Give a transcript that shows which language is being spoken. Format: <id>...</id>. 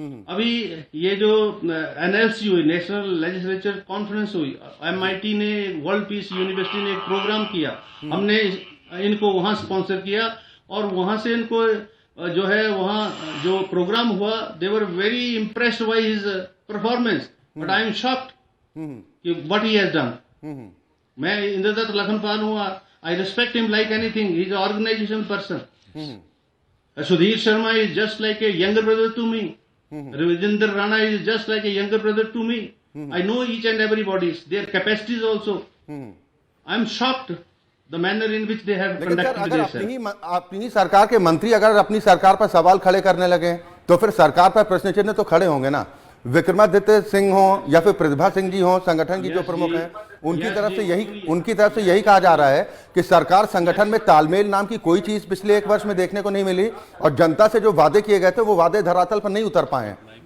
<hi>अभी ये जो एनएलसी हुई, नेशनल लेजिस्लेचर कॉन्फ्रेंस हुई, एमआईटी ने, वर्ल्ड पीस यूनिवर्सिटी ने एक प्रोग्राम किया, हमने इनको वहां स्पॉन्सर किया, और वहां से इनको जो है वहां जो प्रोग्राम हुआ,</hi> <en>they were very impressed by his performance, but I am shocked</en> <hi>कि</hi> <en>What he has done.</en> <hi>मैं इंद्रदत्त लखनपाल हूँ,</hi> <en>I respect him like anything. He's an organization person. Sudhir Sharma is just like a younger brother to me. Ravinder Rana is just like a younger brother to me. I know each and everybody's, their capacities also. I'm shocked the manner in which they have conducted themselves.</en> <hi>अपनी सरकार के मंत्री अगर अपनी सरकार पर सवाल खड़े करने लगे तो फिर सरकार पर प्रश्न चिन्ह तो खड़े होंगे ना। विक्रमादित्य सिंह हो या फिर प्रतिभा सिंह जी हो, संगठन की जो प्रमुख हैं, उनकी तरफ से यही कहा जा रहा है कि सरकार संगठन में तालमेल नाम की कोई चीज पिछले 1 वर्ष में देखने को नहीं मिली, और जनता से जो वादे किए गए थे वो वादे धरातल पर नहीं उतर पाए।</hi>